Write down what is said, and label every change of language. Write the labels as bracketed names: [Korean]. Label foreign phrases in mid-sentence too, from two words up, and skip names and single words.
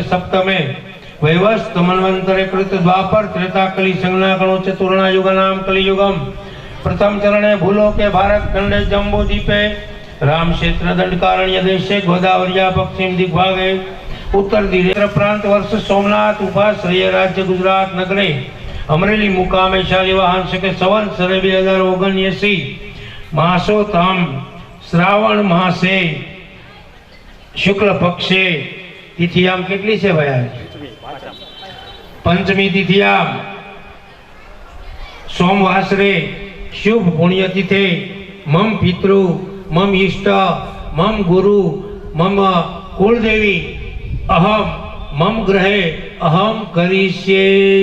[Sanskrit] सप्तमे वैवस्त मन्वंतरे कृत द्वापर त्रेता कली संज्ञागणो चतुर्णायुगानां कलियुगम प्रथम चरणे भूलोके भारत खंडे जम्बो द्वीपे राम क्षेत्र दंडकारण्य देशे गोदावरिया पश्चिम दिग्भागे उत्तर दिग् प्रांत वर्ष सोमनाथ उपाश्रय राज्य गुजरात नगरे અમરેલી મુકામે શાલિવાહન શકે સંવત્સરે 2079 માસોત્તમ શ્રાવણ માસે શુક્લ પક્ષે તિથિ [Gujarati] આમ કેટલી છે ભાઈ? [Sanskrit] પંચમી તિથિ આમ સોમવાસરે શુભ પુણ્ય તિથિ મમ પિતૃ મમ ઈષ્ટ મમ ગુરુ મમ કુળદેવી અહમ મમ ગ્રહે અહમ કરીશ્યે.